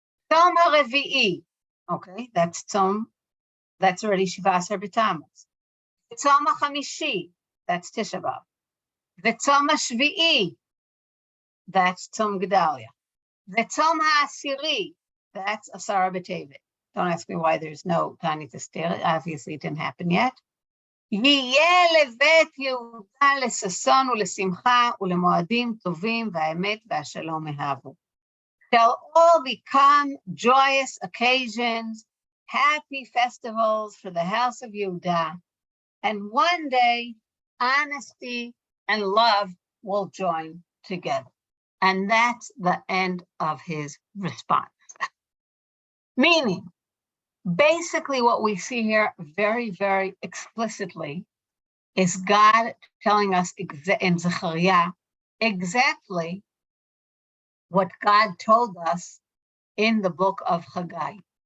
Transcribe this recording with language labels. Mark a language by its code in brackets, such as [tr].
[en] Tzom HaRevi'i. Okay, that's Tzom. That's already Shiva Asar B'Tammuz. Tzom HaChamishi. That's Tisha B'Av. The Tzom HaShvi'i. That's Tzom Gedalia. The Tzom HaAsiri. That's Asara B'Tevet. Don't ask me why there's no Tanit Esther. Obviously, it didn't happen yet. [he] יהיה לבית יהודה לששון ולשמחה ולמועדים טובים והאמת והשלום אהבו. [en] shall all become joyous occasions, happy festivals for the house of Yehudah. And one day, honesty and love will join together. And that's the end of his response. Meaning, basically what we see here very, very explicitly is God telling us in Zechariah exactly what God told us in the book of Hagai.